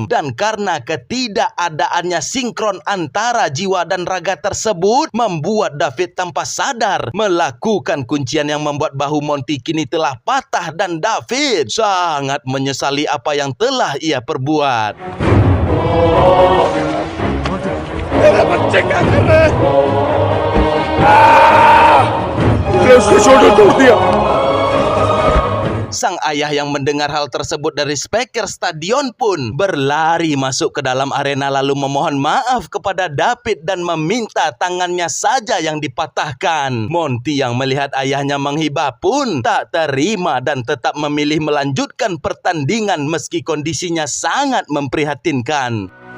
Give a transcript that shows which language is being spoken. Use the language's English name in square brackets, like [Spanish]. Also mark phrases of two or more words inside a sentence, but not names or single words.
[Indonesian] Dan karena ketidakadaannya sinkron antara jiwa dan raga tersebut membuat David tanpa sadar melakukan kuncian yang membuat bahu Monty kini telah patah dan David sangat menyesali apa yang telah ia perbuat. [Hindi] मेरा बच्चे क्या कर रहे हैं? मैंने उसकी शोल्डर तोड़ दिया। [Indonesian] Sang ayah yang mendengar hal tersebut dari speaker stadion pun berlari masuk ke dalam arena lalu memohon maaf kepada David dan meminta tangannya saja yang dipatahkan. Monty yang melihat ayahnya menghibah pun tak terima dan tetap memilih melanjutkan pertandingan meski kondisinya sangat memprihatinkan.